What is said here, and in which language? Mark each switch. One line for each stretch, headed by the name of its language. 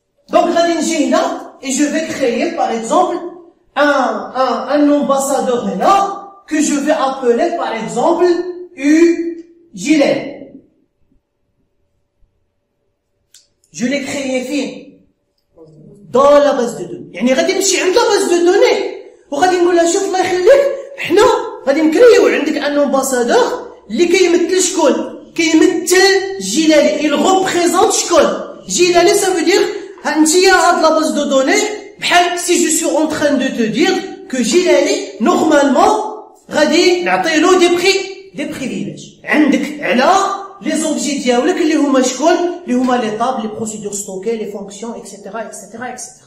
French: Donc, et je vais créer, par exemple, un ambassadeur là, que je vais appeler, par exemple, Jilali. Je l'ai créé dans la base de données.
Arabic: يعني غادي نمشي عند la base de données وغادي نقول لها شوف الله يخليك حنا غادي نكريو عندك ان امباسادور اللي كيمثل شكون؟ كيمثل جيلالي.
French: il représente شكون؟ جيلالي ça veut dire
Arabic: ها انتيا هاد
French: la base de données بحال si je suis en train de te dire que جيلالي normalement
Arabic: غادي نعطيلو
French: des privilèges عندك على les objets
Arabic: ديالك اللي هما شكون؟ اللي هما
French: les tables, les procédures stockées, les fonctions, etc., etc., etc.